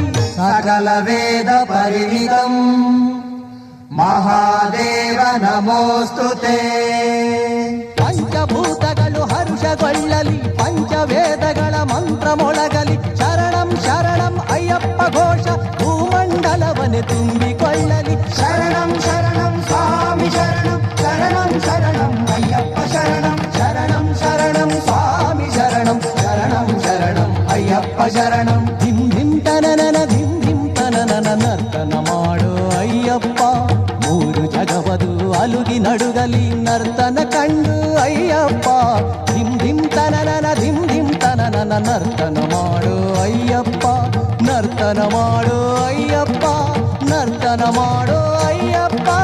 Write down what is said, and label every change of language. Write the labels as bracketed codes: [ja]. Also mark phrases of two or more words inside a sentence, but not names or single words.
[sa] ಸಕಲ ವೇದ ಪರಿಣಿತಂ ಮಹಾದೇವ ನಮೋಸ್ತುತೇ. [kn] ಪಂಚಭೂತಗಳು ಹರುಷಗೊಳ್ಳಲಿ, ಪಂಚವೇದಗಳ ಮಂತ್ರ ಮೊಳಗಲಿ, ಶರಣಂ ಶರಣಂ ಅಯ್ಯಪ್ಪ ಘೋಷ ಭೂಮಂಡಲವನೆ ತುಂಬಿಕೊಳ್ಳಲಿ. [sa] ಶರಣಂ ಶರಣಂ ಸ್ವಾಮಿ ಶರಣಂ, ಶರಣಂ ಶರಣಂ ಅಯ್ಯಪ್ಪ ಶರಣಂ, ಶರಣಂ ಶರಣಂ ಸ್ವಾಮಿ ಶರಣಂ, ಶರಣಂ ಶರಣಂ ಅಯ್ಯಪ್ಪ ಶರಣಂ. ಧಿಂ ಧಿಂ ತನನನ ಧಿಂ ಧಿಂ ತನನನ [kn] ನರ್ತನ ಮಾಡೋ ಅಯ್ಯಪ್ಪ, ಮೂರು ಜಗವದು ಅಲುಗಿ ನಡುಗಲಿ ನರ್ತನ ಕಂಡು ಅಯ್ಯಪ್ಪ. ಧಿಂ ಧಿಂ ತನನನ ಧಿಂ ಧಿಂ ತನನನ ನರ್ತನ ಮಾಡೋ ಅಯ್ಯಪ್ಪ, ನರ್ತನ ಮಾಡೋ ಅಯ್ಯಪ್ಪ, ನರ್ತನ ಮಾಡೋ ಅಯ್ಯಪ್ಪ.